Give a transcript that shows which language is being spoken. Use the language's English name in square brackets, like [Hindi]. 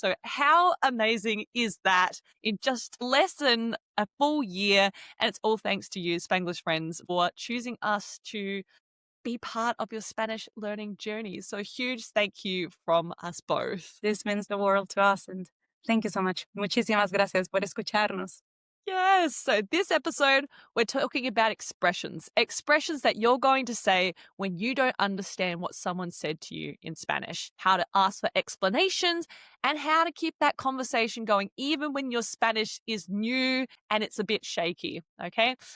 [English] So how amazing is that in just less than a full year? And it's all thanks to you, Spanglish Friends, for choosing us to be part of your Spanish learning journey. So huge thank you from us both. This means the world to us, and thank you so much. [Spanish] Muchísimas gracias por escucharnos. [English] Yes. So this episode, we're talking about expressions that you're going to say when you don't understand what someone said to you in Spanish, how to ask for explanations, and how to keep that conversation going even when your Spanish is new and it's a bit shaky. Okay.